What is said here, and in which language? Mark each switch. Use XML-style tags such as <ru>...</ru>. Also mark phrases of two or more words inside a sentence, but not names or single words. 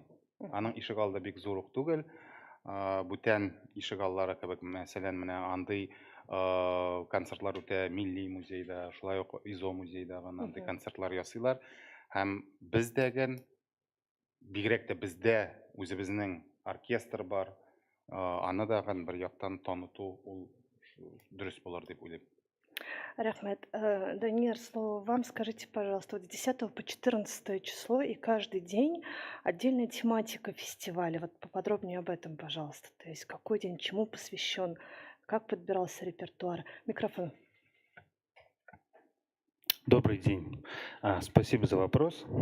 <tt>Аның ишек алды бик зур ук түгел. Бүтән ишек аллары кебек, мәсәлән, менә андый концертлар үтә Милли музейда, шулай ук ИЗО музейда андый концертлар ясыйлар. Һәм бездәген, бигрәк тә бездә үзебезнең оркестр бар, аны да бер яктан таныту ул дөрес булыр дип уйлыйм. Рахмет. Данияр,</tt> <ru>слово вам. Скажите, пожалуйста, с 10 по 14 число и каждый день отдельная тематика фестиваля. Вот поподробнее об этом, пожалуйста. То есть какой день чему посвящен, как подбирался репертуар. Микрофон. Добрый день. Спасибо за вопрос.</ru>